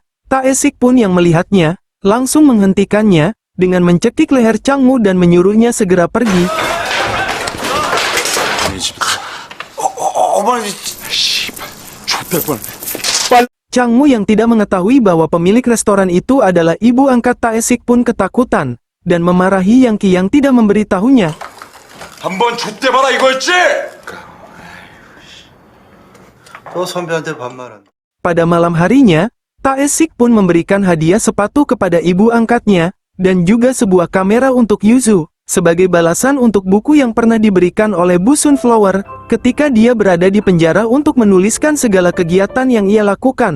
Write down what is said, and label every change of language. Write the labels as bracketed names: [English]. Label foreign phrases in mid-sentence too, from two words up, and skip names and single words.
[Indonesian] Tae-sik pun yang melihatnya, langsung menghentikannya, dengan mencekik leher Changmu dan menyuruhnya segera pergi. Changmu yang tidak mengetahui bahwa pemilik restoran itu adalah ibu angkat Tae-sik pun ketakutan, dan memarahi Yang Qi yang tidak memberitahunya. [Korean] 한번 좆대봐라 이거였지? 또 선배한테 반말한. [Indonesian] Pada malam harinya, Tae-sik pun memberikan hadiah sepatu kepada ibu angkatnya, dan juga sebuah kamera untuk Yuzu, sebagai balasan untuk buku yang pernah diberikan oleh Bu Sunflower, ketika dia berada di penjara untuk menuliskan segala kegiatan yang ia lakukan.